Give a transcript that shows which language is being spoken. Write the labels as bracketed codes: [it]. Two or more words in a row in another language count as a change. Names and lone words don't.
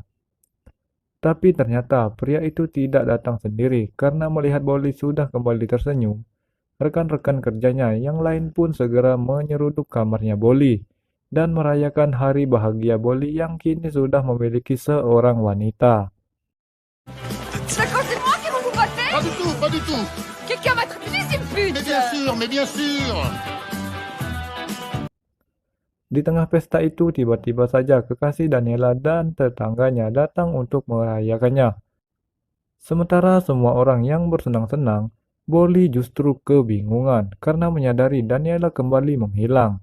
[id] Tapi ternyata pria itu tidak datang sendiri karena melihat Bolly sudah kembali tersenyum. Rekan-rekan kerjanya yang lain pun segera menyeruduk kamarnya Bolly dan merayakan hari bahagia Bolly yang kini sudah memiliki seorang wanita. [fr] D'accord, c'est moi qui vont vous botter? Pas du tout, pas du tout. Quelqu'un m'a traité, c'est une pute! Mais bien sûr. [id] Di tengah pesta itu, tiba-tiba saja kekasih Daniela dan tetangganya datang untuk merayakannya. Sementara semua orang yang bersenang-senang, Bolly justru kebingungan karena menyadari Daniela kembali menghilang.